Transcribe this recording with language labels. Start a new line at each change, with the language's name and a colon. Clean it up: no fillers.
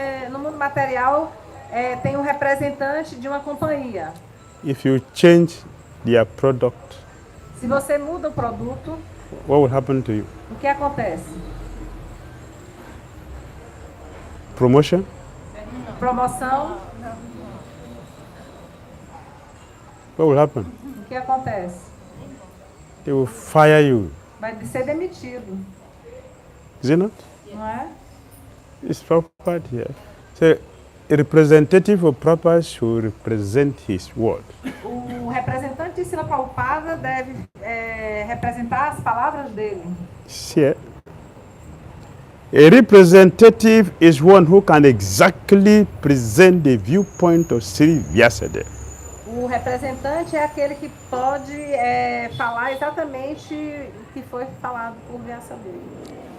Portuguese: No mundo material, tem um representante de uma companhia.
English: If you change their product,
Portuguese: Se você muda o produto,
English: what will happen to you?
Portuguese: o que acontece?
English: Promotion?
Portuguese: Promoção,
English: What will happen?
Portuguese: o que acontece?
English: They will fire you.
Portuguese: Vai ser demitido,
English: Is it not?
Portuguese: não é?
English: It's Prabhupada here. So, a representative of Prabhupada should represent his word.
Portuguese: O representante de Srila Prabhupada deve representar as palavras dele.
English: See, a representative is one who can exactly present the viewpoint of Sri 𝐕𝒂sadeva.
Portuguese: O representante é aquele que pode falar exatamente o que foi falado por 𝐕𝒂sadeva.